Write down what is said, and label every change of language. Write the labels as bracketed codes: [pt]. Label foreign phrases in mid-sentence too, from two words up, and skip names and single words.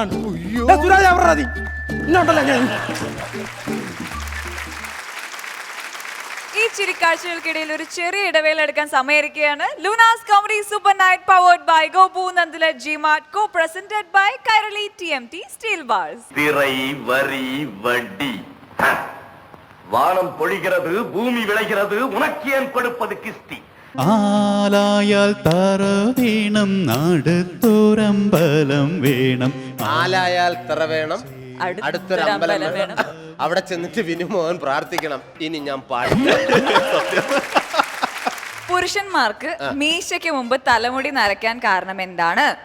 [ml] സുരാജ് അവരുടെ മതി ഇന്നുണ്ടല്ലോ. ഞാൻ ഈ ചിരിക്കാഴ്ചകൾക്കിടയിൽ ഒരു ചെറിയ ഇടവേള എടുക്കാൻ സമയമായിരിക്കുകയാണ്. ലൂനാസ് കോമഡി സൂപ്പർ നൈറ്റ് [en] powered by [ml] ഗോപു നന്ദില ജിമാർട്ട്, [en] co presented by [ml] കൈരളി TMT സ്റ്റീൽ ബാർസ്. [ta] திரை வரி வட்டி வானம் பொழிகிறது, பூமி விளைகிறது, உனக்கு ஏன் கொடுப்பது கிஸ்தி? [ml] ആലായാൽ തറ വേണം, നാടത്തോരമ്പലം വേണം. ആലായാൽ തറ വേണം, അടുത്തൊരു അമ്പലം വേണം. അവിടെ ചെന്നിട്ട് വിനുമോഹൻ പ്രാർത്ഥിക്കണം, ഇനി ഞാൻ പാടില്ല. പുരുഷന്മാർക്ക് മീശയ്ക്ക് മുമ്പ് തലമുടി നരയ്ക്കാൻ കാരണം എന്താണ്?